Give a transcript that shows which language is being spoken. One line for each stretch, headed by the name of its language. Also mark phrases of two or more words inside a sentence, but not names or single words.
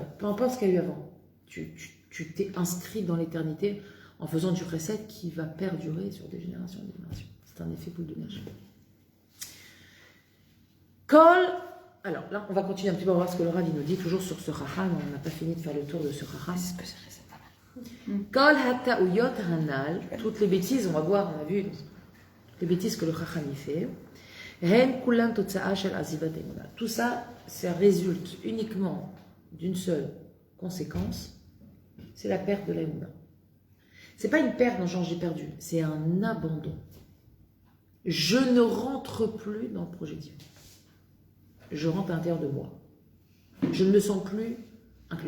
French: Peu importe ce qu'il y a eu avant. Tu t'es inscrit dans l'éternité en faisant du recette qui va perdurer sur des générations et des générations. C'est un effet boule de neige. Alors là, on va continuer un petit peu à voir ce que le Rav nous dit, toujours sur ce Chacham. On n'a pas fini de faire le tour de ce Chacham.
Hebrew: כל הטעויות הנ"ל,
French: toutes les bêtises, on va voir, on a vu les bêtises que le Chacham y fait.
Hebrew: הן כולן תוצאה של עזיבת אמונה.
French: Tout ça, ça résulte uniquement d'une seule conséquence, c'est la perte de la emuna. C'est pas une perte dans le genre j'ai perdu, c'est un abandon. Je ne rentre plus dans le projet divin. Je rentre à l'intérieur de moi. Je ne me sens plus inclus.